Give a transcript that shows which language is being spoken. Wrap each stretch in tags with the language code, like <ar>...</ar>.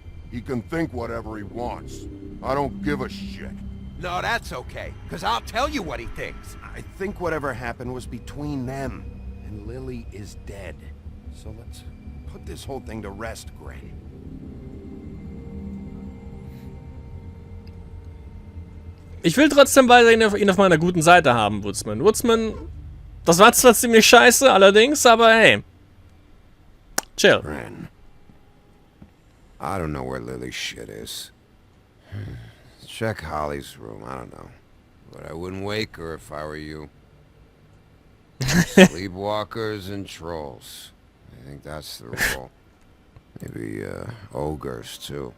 <en>He can think whatever he wants. I don't give a shit. No, that's okay, because I'll tell you what he thinks. I think whatever happened was between them, and Lily is dead. So let's put this whole thing to rest, Gray.</en> <de>Ich will trotzdem weiterhin ihn auf meiner guten Seite haben, Woodsman. Woodsman, das war zwar ziemlich scheiße, allerdings, aber hey.</de> <en>Chill. Ren, I don't know where Lily's shit is. Check Holly's room, I don't know. But I wouldn't wake her if I were you. Sleepwalkers and trolls. I think that's the rule. Maybe, ogres, too.</en>